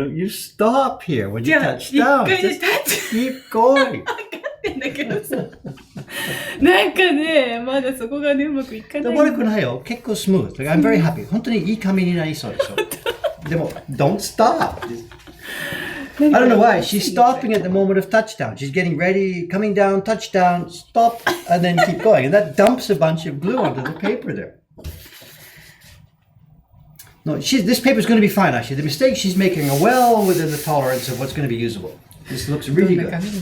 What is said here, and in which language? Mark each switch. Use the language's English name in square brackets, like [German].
[English] You stop here when you touch down. Just keep going. [Japanese] 分かってんだけどさ。なんかね、まだそこがね、うまくいかない。悪くないよ。結構スムーズ。 [English] I'm very happy. [Japanese] 本当にいい髪になりそうでしょ。 [English] でも、don't stop. I don't know why. She's stopping at the moment of touchdown. She's getting ready, coming down, touchdown, stop, and then keep going. And that dumps a bunch of glue onto the paper there. No, this paper is going to be fine, actually. The mistake she's making are well within the tolerance of what's going to be usable. This looks really good.